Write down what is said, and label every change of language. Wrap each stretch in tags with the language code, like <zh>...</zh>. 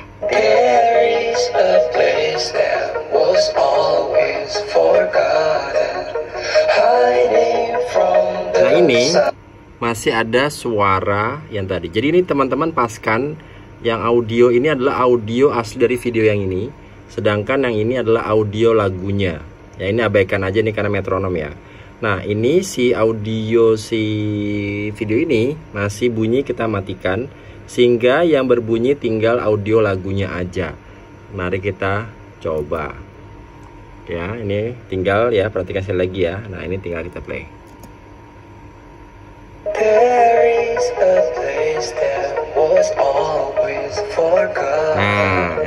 <en>There is a place that was always forgotten, hiding from the</en> <id>Nah, ini masih ada suara yang tadi. Jadi ini teman-teman paskan, yang audio ini adalah audio asli dari video yang ini, sedangkan yang ini adalah audio lagunya. Ya, ini abaikan aja nih karena metronom ya. Nah, ini si audio si video ini masih bunyi, kita matikan sehingga yang berbunyi tinggal audio lagunya aja. Mari kita coba. Ya, ini tinggal ya, perhatikan sekali lagi ya. Nah, ini tinggal kita play.</id> <en>There is a place that was always forgotten.</en>